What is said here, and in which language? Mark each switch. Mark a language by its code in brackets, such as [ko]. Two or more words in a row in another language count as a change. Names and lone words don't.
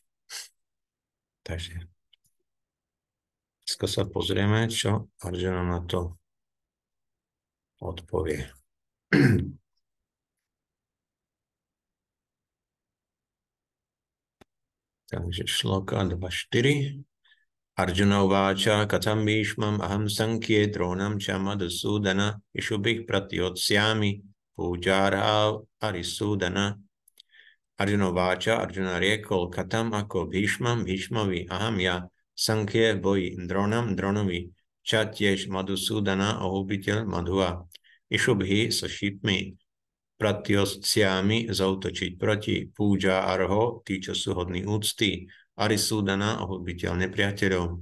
[sk] Takže dneska sa pozrieme, čo Arjuna na to odpovie. Takže šloka 2.4. [sa] Arjuna uváča katam bhishmam aham sankhye dronam cha madhusudana ishubhih pratyotsami pújárha arisudana. Arjuna uváča, [sk] Arjuna riekol katam ako Bhishmam, Bhishmovi, aham ja, Sankhye boji, Dronam, Dronovi, Ča tiež Madhusudana, ohubiteľ Madhua, Išubhi so šípmi, Pratyosciami zautočiť proti, Púja Arho, tí, čo sú hodní úcty, Arisudana, ohubiteľ nepriateľov.